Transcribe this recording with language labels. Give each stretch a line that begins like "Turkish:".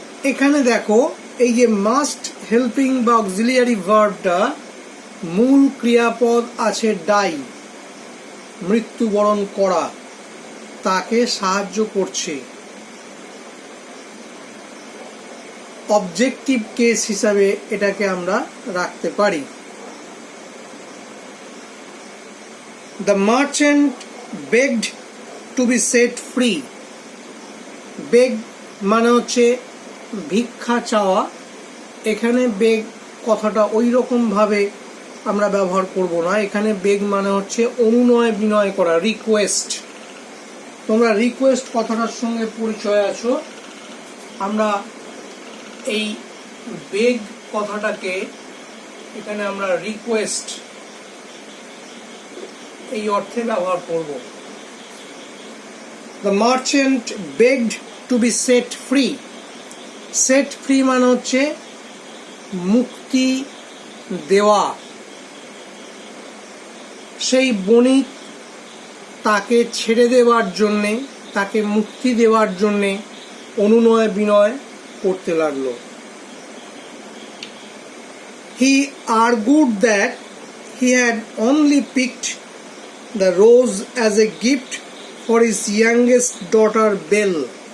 Bangla: এখানে দেখো এই যে মাস্ট হেল্পিং বা অক্সিলিয়ারি ভার্বটা মূল ক্রিয়াপদ আছে ডাই, মৃত্যুবরণ করা, তাকে সাহায্য করছে। অবজেক্টিভ কেস হিসাবে এটাকে আমরা রাখতে পারি।
English: The merchant begged to be set free.
Bangla: বেগ মানে হচ্ছে ভিক্ষা চাওয়া। এখানে বেগ কথাটা ওই রকম ভাবে আমরা ব্যবহার করব না। এখানে বেগ মানে হচ্ছে অনুনয় বিনয় করা, রিকোয়েস্ট। তোমরা রিকোয়েস্ট কথাটার সঙ্গে পরিচয় আছো। আমরা এই বেগ কথাটাকে এখানে আমরা রিকোয়েস্ট এই অর্থে ব্যবহার করব।
English: The merchant begged to be set free. Set free
Bangla: মানে হচ্ছে মুক্তি দেওয়া। সেই বণিক তাকে ছেড়ে দেওয়ার জন্যে, তাকে মুক্তি দেওয়ার জন্যে অনুনয় বিনয় করতে লাগলো।
English: He argued that he had only picked the rose as a gift for his youngest daughter Belle.